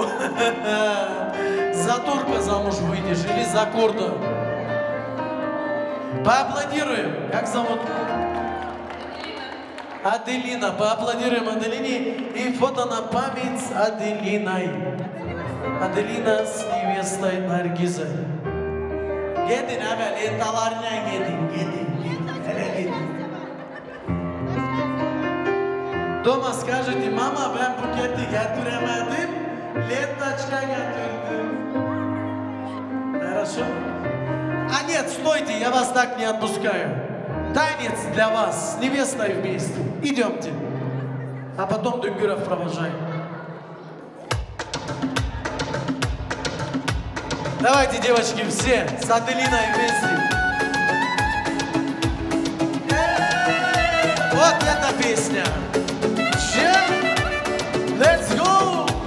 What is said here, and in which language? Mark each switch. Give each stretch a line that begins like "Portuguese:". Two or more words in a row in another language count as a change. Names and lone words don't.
Russian: За турка замуж выйдешь или за курда? Поаплодируем. Как зовут? Аделина. Поаплодируем Аделине. И фото на память с Аделиной. Adelina с невестой Наргизой.
Turkish: Gidin hemen entalarına gidin. Hele gidin.
Russian: Дома скажете, мама,
Turkish: ben buketi getiremedim, ленточка getirdim.
Russian: Хорошо? А нет, стойте, я вас так не отпускаю. Танец для вас с невестой вместе. Идемте. А потом Дунгюров провожаем. Давайте, девочки, все с Аделиной вместе. Вот эта песня.
English: Let's go!